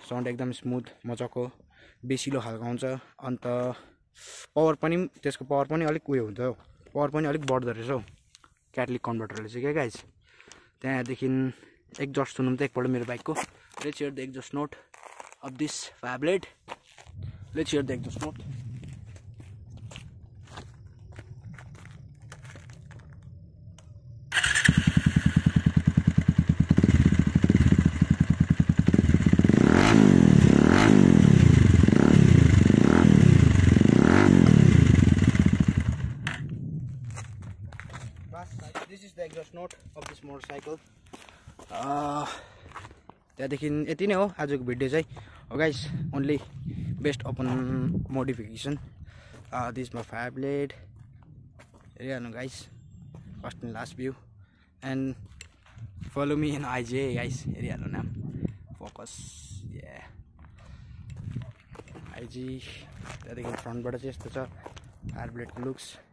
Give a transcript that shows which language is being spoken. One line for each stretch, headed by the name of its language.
Nepali: Sound एकदम smooth मजाको बेसिलो खालको आउँछ. अन्त त्यसको पावर पनि अलिक उयो हुन्छ, पावर पनि अलिक बढ्दो रहेछ हौ क्याटलिक कन्भर्टरले चाहिँ क्या गाइस. त्यहाँदेखि एक्जस्ट सुनौँ त एकपल्ट मेरो बाइकको.
English: Let's hear the exhaust note of this fab blade. Let's hear the exhaust note. This is the exhaust note of this motorcycle.
Nepali: त्यहाँदेखि यति नै हो आजको भिडियो चाहिँ.
English: Guys only best upon modification. This is my fire blade. Here guys, first and last view, and follow me in IG guys. Here now, focus, yeah.
Nepali: IG, त्यहाँदेखि फ्रन्टबाट चाहिँ यस्तो छ फायर ब्लेडको लुक्स.